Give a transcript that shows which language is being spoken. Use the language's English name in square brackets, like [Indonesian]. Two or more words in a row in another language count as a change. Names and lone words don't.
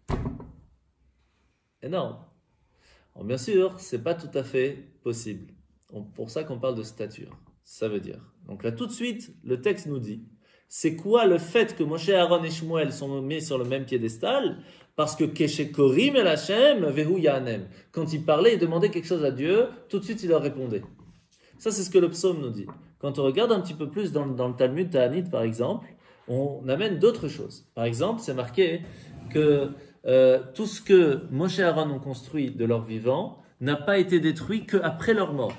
[French] Énorme. Alors bien sûr, c'est pas tout à fait possible. Pour ça qu'on parle de stature. Ça veut dire. Donc là, tout de suite, le texte nous dit, c'est quoi le fait que Moshe, Aaron et Shmuel sont mis sur le même piédestal? Parce que [Hebrew] כשקוראים אל השם והוא יענם. [French] Quand ils parlaient et demandaient quelque chose à Dieu, tout de suite il leur répondait. Ça, c'est ce que le psaume nous dit. Quand on regarde un petit peu plus dans le Talmud Ta'anit, par exemple, on amène d'autres choses. Par exemple, c'est marqué que tout ce que Moshe et Aaron ont construit de leur vivant n'a pas été détruit qu'après leur mort.